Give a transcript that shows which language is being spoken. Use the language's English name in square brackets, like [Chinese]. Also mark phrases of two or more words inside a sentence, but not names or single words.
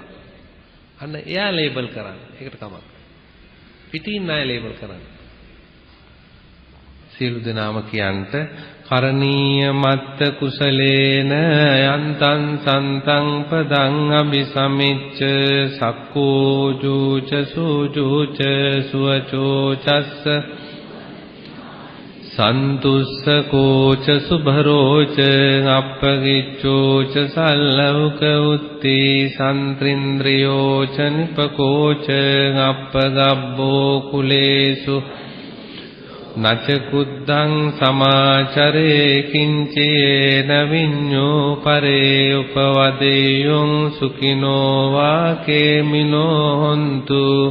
[Sinhala] අන්න එයා ලේබල් කරන්නේ. ඒකට කමක්. පිටින් අය ලේබල් කරන්නේ. සියලු දෙනාම කියන්ට [Pali] කරණීය මත්ත කුසලේන යන්තං සන්තං පදං අபிසමිච්ච සක්කෝ ජූච සූජූච සුවචෝ චස්ස සන්තුස්සකෝච සුභරෝච අප්පගිච්ඡෝච සල්ලෞක උත්ති සන්ත්‍රින්ද්‍රියෝච නිපකෝච අප්පගබ්බෝ කුලේසු නච කුද්දං සමාචරේ කිංචේන විඤ්ඤෝ පරේ උපවදේයං සුඛිනෝ වාකේමිනෝ හොන්තු